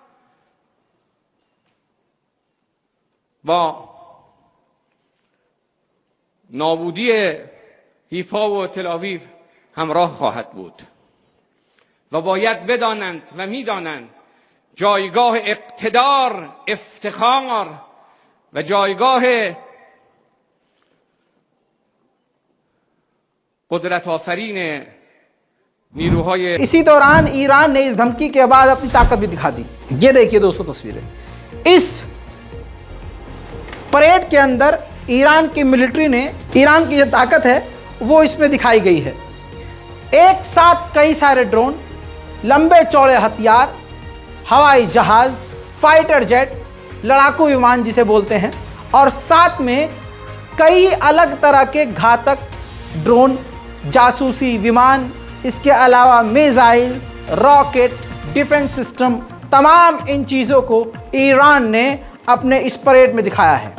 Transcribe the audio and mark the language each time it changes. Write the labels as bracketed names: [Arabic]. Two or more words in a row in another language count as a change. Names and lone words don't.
[Persian] با نابودی حیفا و تل‌آویو همراه خواهد بود و باید بدانند و میدانند جایگاه اقتدار، افتخار و جایگاه قدرت آفرین نیروهای [Hindi] इसी दौरान ईरान ने इस धमकी के बाद अपनी ताकत भी दिखा दी। ये देखिए दोस्तों तस्वीरें। इस परेड के अंदर ईरान की मिलिट्री ने, ईरान की जो ताकत है वो इसमें दिखाई गई है। एक साथ कई सारे ड्रोन, लंबे चौड़े हथियार, हवाई जहाज, [English] fighter jet, [Hindi] लड़ाकू विमान जिसे बोलते हैं, और साथ में कई अलग तरह के घातक ड्रोन, जासूसी विमान, इसके अलावा मिसाइल, रॉकेट, [English] defense system, [Hindi] तमाम इन चीज़ों को ईरान ने अपने इस परेड में दिखाया है।